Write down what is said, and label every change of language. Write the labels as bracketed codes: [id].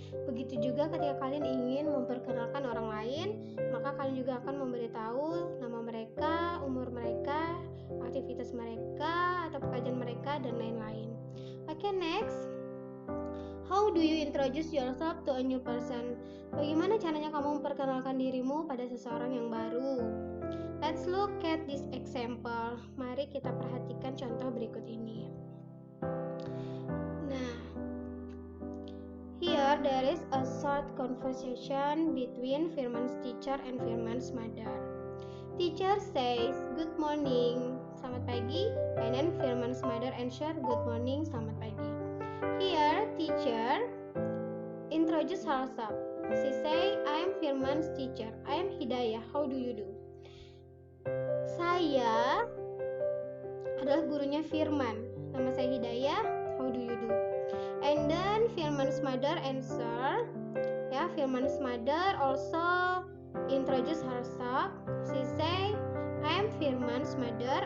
[id] Begitu juga ketika kalian ingin memperkenalkan orang lain, maka kalian juga akan memberitahu nama mereka, umur mereka, aktivitas mereka, atau pekerjaan mereka, dan lain-lain. Oke, next. [en] How do you introduce yourself to a new person? [id] Bagaimana caranya kamu memperkenalkan dirimu pada seseorang yang baru? [en] Let's look at this example. [id] Mari kita perhatikan contoh berikut ini. [en] Nah, here there is a short conversation between Firman's teacher and Firman's mother. Teacher says, "Good morning," [id] selamat pagi, [en] and then Firman's mother answer, "Good morning," selamat pagi. Here, teacher introduce herself. She say, "I am Firman's teacher. I am Hidayah. How do you do?" [id] Saya adalah gurunya Firman. Nama saya Hidayah. [en] How do you do? And then Firman's mother answer. Ya, Firman's mother also introduce herself. She say, "I am Firman's mother.